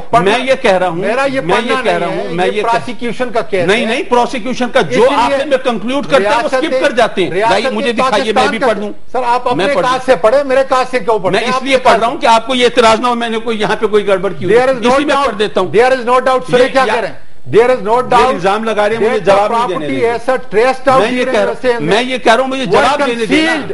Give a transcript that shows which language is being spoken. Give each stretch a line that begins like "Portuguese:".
Urdu: میں یہ کہہ رہا ہوں, میرا یہ کہہ رہا ہوں, میں یہ پروسیکیوشن کا کہہ رہا ہوں. نہیں پروسیکیوشن کا جو آخر میں کنکلوڈ کرتے ہیں وہ سکپ کر جاتے ہیں. مجھے دکھائیے, میں بھی پڑھ دوں. سر آپ اپنے کاج سے پڑھیں, میرے کاج سے کیوں پڑھیں؟ میں اس لیے پڑھ رہا ہوں کہ آپ کو یہ اعتراض نہ ہو میں نے کوئی یہاں پہ کوئی گڑبڑ کی, اسی میں پڑھ دیتا ہوں.
English: There is no doubt,
Urdu: سر کیا کہہ رہے ہیں,
English: There is no doubt.
Urdu: الزام لگا رہے ہیں, مجھے جواب نہیں دینے دیں. میں یہ کہہ رہا ہوں مجھے جواب دینے دیں.